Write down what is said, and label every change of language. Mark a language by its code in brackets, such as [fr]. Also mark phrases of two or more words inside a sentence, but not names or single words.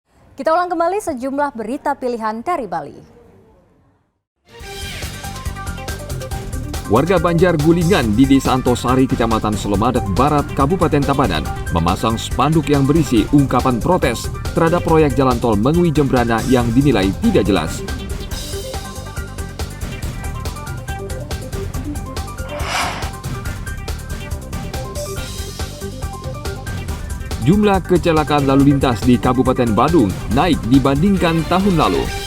[id] Kita ulang kembali sejumlah berita pilihan dari Bali. Warga Banjar Gulingan di Desa Antosari, Kecamatan Selemadak Barat, Kabupaten Tabanan, memasang spanduk yang berisi ungkapan protes terhadap proyek jalan tol Mengwi Jembrana yang dinilai tidak jelas. Jumlah kecelakaan lalu lintas di Kabupaten Badung naik dibandingkan tahun lalu.